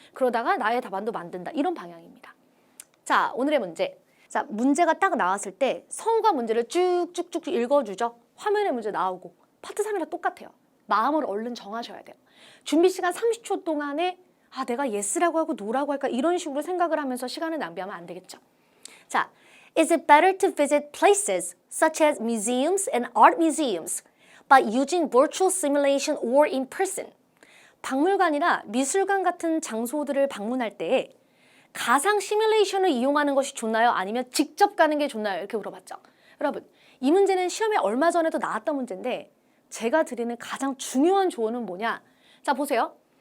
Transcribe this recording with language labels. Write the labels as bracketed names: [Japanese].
[Korean] 그러다가 나의 답안도 만든다. 이런 방향입니다. 자, 오늘의 문제. 자, 문제가 딱 나왔을 때 성과 문제를 쭉쭉쭉 읽어주죠. 화면에 문제 나오고. 파트 3이랑 똑같아요. 마음을 얼른 정하셔야 돼요. 준비 시간 30초 동안에 내가 yes라고 하고 no라고 할까 이런 식으로 생각을 하면서 시간을 낭비하면 안 되겠죠. [English] 자, is it better to visit places such as museums and art museums by using virtual simulation or in person? [Korean] 박물관이나 미술관 같은 장소들을 방문할 때 가상 시뮬레이션을 이용하는 것이 좋나요? 아니면 직접 가는 게 좋나요? 이렇게 물어봤죠. 여러분, 이 문제는 시험에 얼마 전에도 나왔던 문제인데 제가 드리는 가장 중요한 조언은 뭐냐? 자, 보세요.